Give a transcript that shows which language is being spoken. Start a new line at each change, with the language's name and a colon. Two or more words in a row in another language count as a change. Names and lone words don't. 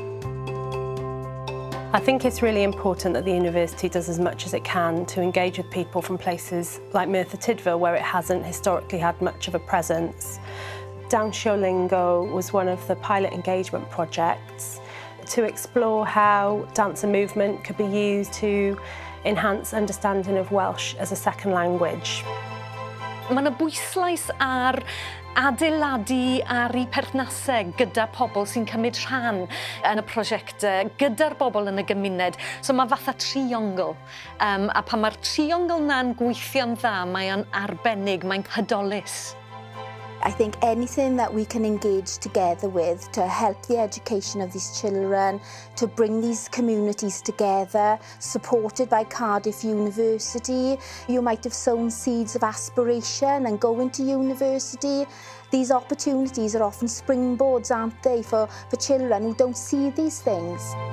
English: I think it's really important that the university does as much as it can to engage with people from places like Merthyr Tydfil, where it hasn't historically had much of a presence. Dawnsio Lingo was one of the pilot engagement projects to explore how dance and movement could be used to enhance understanding of Welsh as a second language.
Welsh: Mae yna bwyslais ar adeiladu ar eu perthnasau gyda pobl sy'n cymryd rhan yn y prosiectau, gyda'r bobl yn y gymuned. So mae fatha triongl. A pan mae'r triongl na'n gweithio'n dda, mae'n arbennig, mae'n hydolus.
English: I think anything that we can engage together with to help the education of these children, to bring these communities together, supported by Cardiff University. You might have sown seeds of aspiration and go into university. These opportunities are often springboards, aren't they, for children who don't see these things.